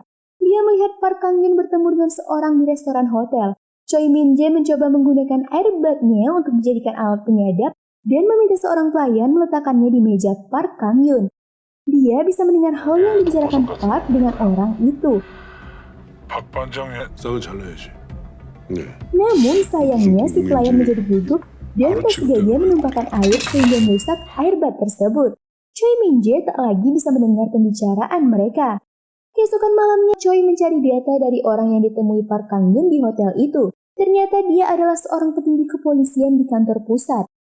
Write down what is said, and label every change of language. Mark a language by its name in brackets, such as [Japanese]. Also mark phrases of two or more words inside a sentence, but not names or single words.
[Indonesian] Dia melihat Park Kang-yoon bertemu dengan seorang di restoran hotel. Choi Min-jae mencoba menggunakan airbag-nya untuk dijadikan alat penyadap dan meminta seorang pelayan meletakkannya di meja Park Kang-yoon. Dia bisa mendengar hal yang dibicarakan Park dengan orang itu. [Korean] 박 반장의 싹을 잘라야지. 네. [Indonesian] Namun sayangnya si pelayan menjadi gugup dan ketiganya menumpahkan air sehingga merusak airbag tersebut. Choi Min-jae tak lagi bisa mendengar pembicaraan mereka. Keesokan malamnya Choi mencari data dari orang yang ditemui Park Kang-yoon di hotel itu. Ternyata dia adalah seorang petinggi kepolisian di kantor pusat.